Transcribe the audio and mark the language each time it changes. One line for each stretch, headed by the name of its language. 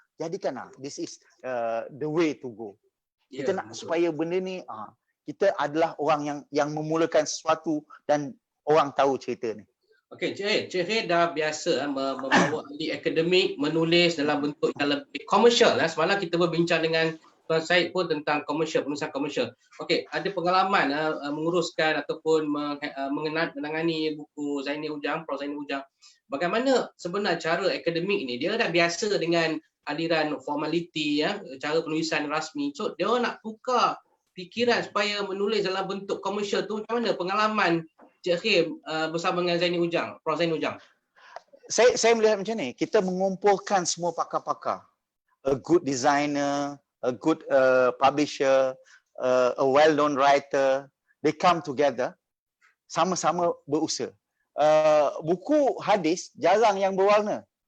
Malay: Jadikanlah
English: this is the way to go.
Malay: Kita nak supaya benda ni kita adalah orang yang memulakan sesuatu dan orang tahu cerita ni. Okey, Cik Khair dah biasa membawa ahli akademik menulis dalam bentuk yang lebih komersial. Semalam kita berbincang dengan Tuan Syed pun tentang komersial, penulisan komersial. Okey, ada pengalaman menguruskan ataupun menangani buku Zaini Ujang, Prof Zaini Ujang. Bagaimana sebenarnya cara akademik ni? Dia dah biasa dengan aliran formaliti ya, cara penulisan rasmi. So dia nak tukar fikiran supaya menulis dalam bentuk komersial tu macam mana pengalaman Cik Khair bersama dengan Zaini Ujang, Prof Zaini Ujang? Saya melihat macam ni, kita mengumpulkan semua pakar-pakar.
English: A good designer, a good publisher, a well-known writer, they come together,
Malay: sama-sama berusaha. Buku hadis jarang yang berwarna.